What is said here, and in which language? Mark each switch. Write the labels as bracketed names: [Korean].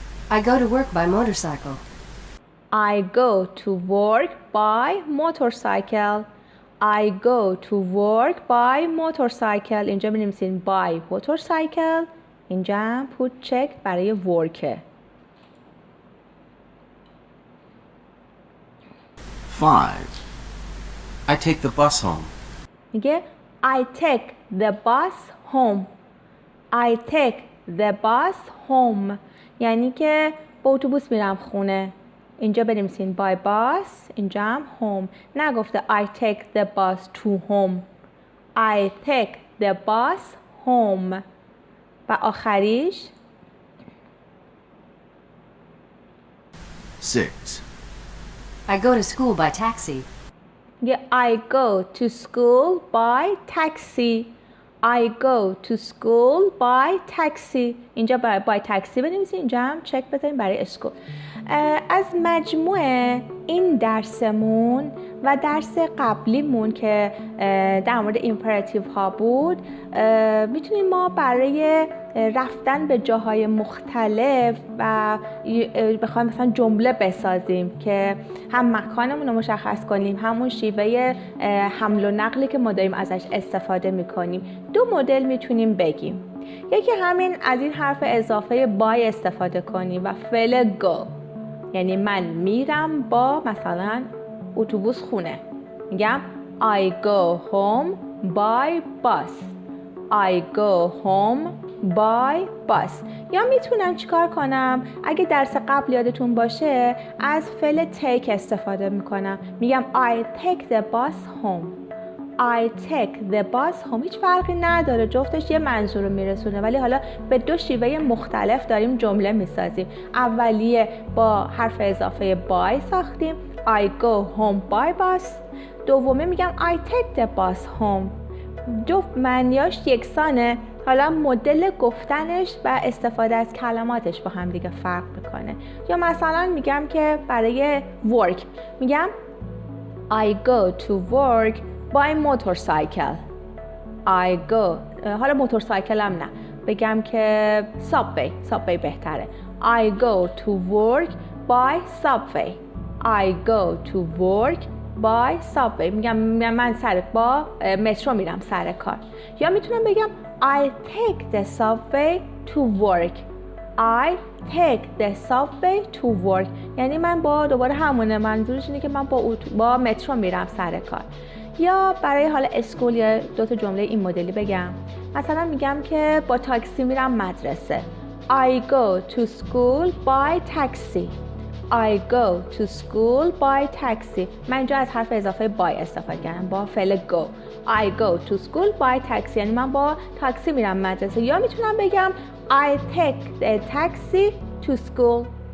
[English] I go to work by motorcycle. I go to work by motorcycle. I go to work by motorcycle. [Persian] اینجا بنویسین by motorcycle. اینجا هم [English] put check [Persian] برای work. [English] 5. I take the bus home. [Persian] میگه [English] I take the bus home. I take the bus home. [Persian] یعنی که با اتوبوس میرم خونه. اینجا بنویسین by bus. اینجا هم home. نگفته [English] I take the bus to home. I take the bus home. [Persian] و آخریش [English] 6. I go to school by taxi. [Persian] میگه [English] I go to school by taxi. I go to school by taxi. [Persian] اینجا by taxi بنویسید. اینجا هم چک بزنید برای اسکول. از مجموع این درسمون و درس قبلیمون که در مورد ایمپراتیو ها بود میتونیم ما برای رفتن به جاهای مختلف و بخوایم مثلا جمله بسازیم که هم مکانمون رو مشخص کنیم همون شیوه حمل و نقلی که ما داریم ازش استفاده میکنیم. 2 مدل میتونیم بگیم. یکی همین از این حرف اضافه بای استفاده کنیم و فعل گو، یعنی من میرم با مثلا اتوبوس خونه. میگم [English] I go home by bus. I go home by bus. [Persian] یا میتونم چیکار کنم؟ اگه درس قبل یادتون باشه از فعل take استفاده میکنم. [English] میگم I take the bus home. I take the bus home. [Persian] هیچ فرقی نداره، جفتش یه منظور رو میرسونه، ولی حالا به دو شیوه مختلف داریم جمله میسازیم. اولیه با حرف اضافه by ساختیم [English] I go home by bus. [Persian] دومی میگم [English] I take the bus home. [Persian] جفت معنیاش یکسانه، حالا مدل گفتنش و استفاده از کلماتش با هم دیگه فرق میکنه. یا مثلا میگم که برای work میگم [English] I go to work by motorcycle. I go، [Persian] حالا موتورسایکل هم نه، بگم که subway بهتره. [English] I go to work by subway. I go to work by subway. [Persian] میگم من با مترو میرم سر کار. یا میتونم بگم [English] I take the subway to work. I take the subway to work. [Persian] یعنی من دوباره همونه، منظورش اینه که من با مترو میرم سر کار. یا برای حالا اسکول یا دو تا جمله این مدلی بگم، مثلا میگم که با تاکسی میرم مدرسه. [English] I go to school by taxi. I go to school by taxi. [Persian] من اینجا از حرف اضافه by استفاده کردم با فعل go. [English] I go to school by taxi [Persian] یعنی من با تاکسی میرم مدرسه. یا میتونم بگم [English] I take a taxi to school.